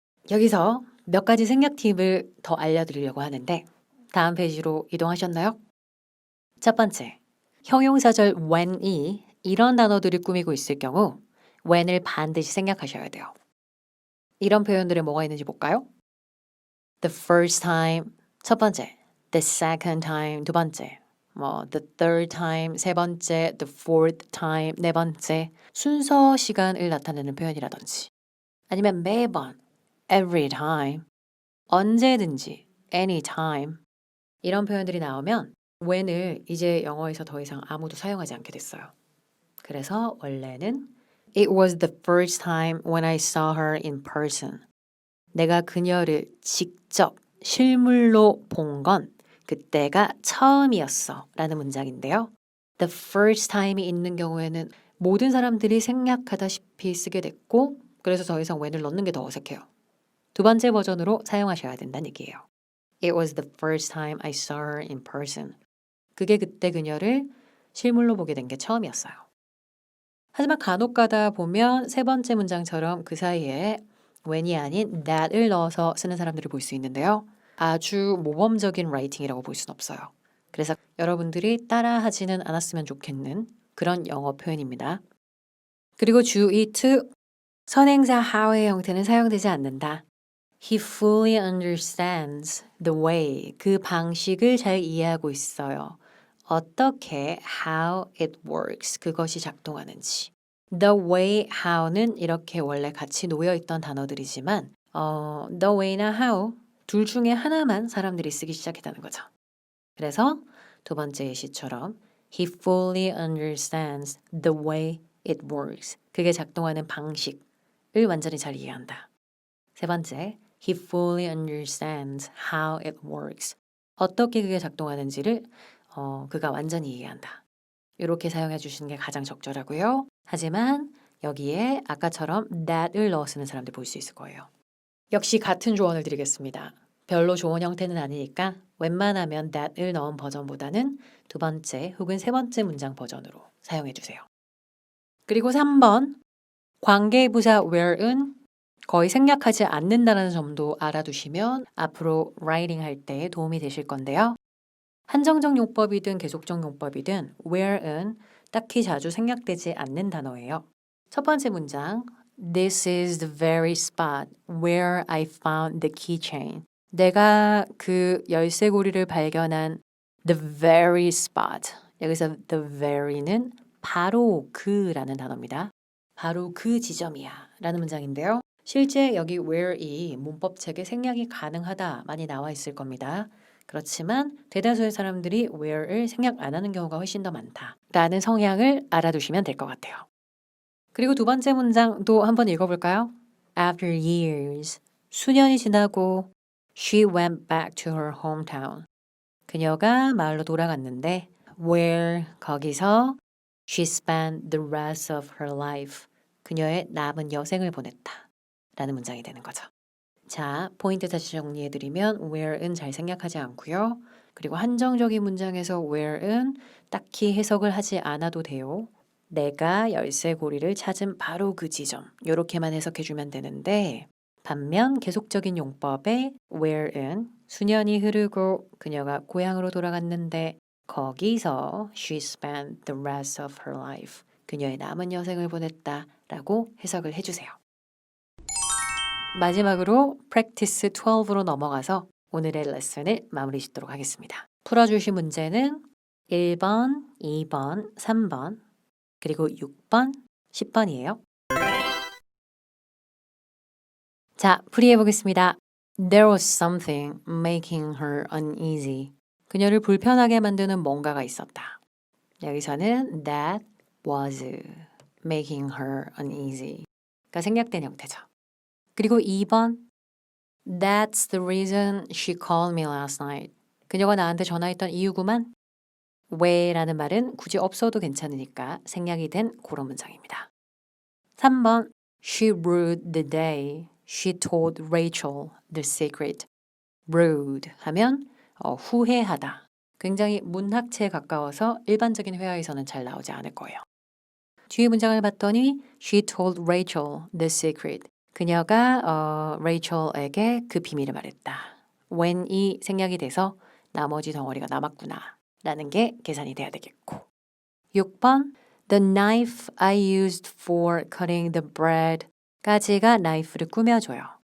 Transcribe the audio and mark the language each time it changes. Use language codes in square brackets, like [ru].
[ko] 여기서 몇 가지 생략 팁을 더 알려드리려고 하는데 다음 페이지로 이동하셨나요? 첫 번째, 형용사절 when이 이런 단어들을 꾸미고 있을 경우 when을 반드시 생략하셔야 돼요. 이런 표현들에 뭐가 있는지 볼까요? [en] The first time, [ko] 첫 번째. [en] The second time, [ko] 두 번째. [en] the third time, [ko] 세 번째. [en] The fourth time, [ko] 네 번째. 순서 시간을 나타내는 표현이라든지 아니면 매번, every time, 언제든지, anytime 이런 표현들이 나오면 when을 이제 영어에서 더 이상 아무도 사용하지 않게 됐어요. 그래서 원래는 [en] It was the first time when I saw her in person. [ko] 내가 그녀를 직접 실물로 본 건 그때가 처음이었어 라는 문장인데요. The first time이 있는 경우에는 모든 사람들이 생략하다시피 쓰게 됐고 그래서 더 이상 when을 넣는 게 더 어색해요. 두 번째 버전으로 사용하셔야 된다는 얘기예요. [en] It was the first time I saw her in person. [ko] 그게 그때 그녀를 실물로 보게 된 게 처음이었어요. 하지만 간혹 가다 보면 세 번째 문장처럼 그 사이에 when이 아닌 that을 넣어서 쓰는 사람들을 볼 수 있는데요. 아주 모범적인 라이팅이라고 볼 수는 없어요. 그래서 여러분들이 따라하지는 않았으면 좋겠는 그런 영어 표현입니다. 그리고 주의 to 선행사 how의 형태는 사용되지 않는다. [en] He fully understands the way. [ko] 그 방식을 잘 이해하고 있어요. 어떻게 [en] how it works. [ko] 그것이 작동하는지. The way, how는 이렇게 원래 같이 놓여 있던 단어들이지만 the way나 how 둘 중에 하나만 사람들이 쓰기 시작했다는 거죠. 그래서 두 번째 예시처럼 [en] He fully understands the way it works. [ko] 그게 작동하는 방식을 완전히 잘 이해한다. 세 번째, [en] He fully understands how it works. [ko] 어떻게 그게 작동하는지를 그가 완전히 이해한다. 이렇게 사용해 주시는 게 가장 적절하고요. 하지만 여기에 아까처럼 that을 넣어 쓰는 사람들 볼 수 있을 거예요. 역시 같은 조언을 드리겠습니다. 별로 좋은 형태는 아니니까 웬만하면 that을 넣은 버전보다는 두 번째 혹은 세 번째 문장 버전으로 사용해 주세요. 그리고 3번 관계부사 where은 거의 생략하지 않는다는 점도 알아두시면 앞으로 writing 할 때 도움이 되실 건데요. 한정적 용법이든 계속적 용법이든 where은 딱히 자주 생략되지 않는 단어예요. 첫 번째 문장 [en] This is the very spot where I found the keychain. [ko] 내가 그 열쇠고리를 발견한 [en] the very spot. [ko] 여기서 the very는 바로 그라는 단어입니다. 바로 그 지점이야 라는 문장인데요. 실제 여기 where이 문법책에 생략이 가능하다 많이 나와 있을 겁니다. 그렇지만 대다수의 사람들이 where을 생략 안 하는 경우가 훨씬 더 많다라는 성향을 알아두시면 될 것 같아요. 그리고 두 번째 문장도 한번 읽어볼까요? [en] After years, [ko] 수년이 지나고 [en] she went back to her hometown. [ko] 그녀가 마을로 돌아갔는데 [en] where [ko] 거기서 [en] she spent the rest of her life. [ko] 그녀의 남은 여생을 보냈다. 라는 문장이 되는 거죠. 자, 포인트 다시 정리해드리면 where은 잘 생략하지 않고요. 그리고 한정적인 문장에서 where은 딱히 해석을 하지 않아도 돼요. 내가 열쇠고리를 찾은 바로 그 지점 이렇게만 해석해주면 되는데 반면 계속적인 용법에 where은 수년이 흐르고 그녀가 고향으로 돌아갔는데 거기서 [en] she spent the rest of her life. [ko] 그녀의 남은 여생을 보냈다 라고 해석을 해주세요. 마지막으로 practice 12로 넘어가서 오늘의 레슨을 마무리 짓도록 하겠습니다. 풀어주신 문제는 1번, 2번, 3번, 그리고 6번, 10번이에요. 자, 풀이해 보겠습니다. [en] There was something making her uneasy. [ko] 그녀를 불편하게 만드는 뭔가가 있었다. 여기서는 [en] that was making her uneasy가 [ko] 생략된 형태죠. 그리고 2번 [en] That's the reason she called me last night. [ko] 그녀가 나한테 전화했던 이유구만. 왜라는 말은 굳이 없어도 괜찮으니까 생략이 된 그런 문장입니다. [en] 3번 She rued the day she told Rachel the secret. [ko] rude 하면 후회하다. 굉장히 문학체에 가까워서 일반적인 회화에서는 잘 나오지 않을 거예요. 뒤에 문장을 봤더니 [en] She told Rachel the secret. [ko] 그녀가 Rachel에게 그 비밀을 말했다. when이 생략이 돼서 나머지 덩어리가 남았구나 라는 게 계산이 돼야 되겠고 6번 [en] The knife I used for cutting the bread [ko] 까지가 knife를 꾸며줘요.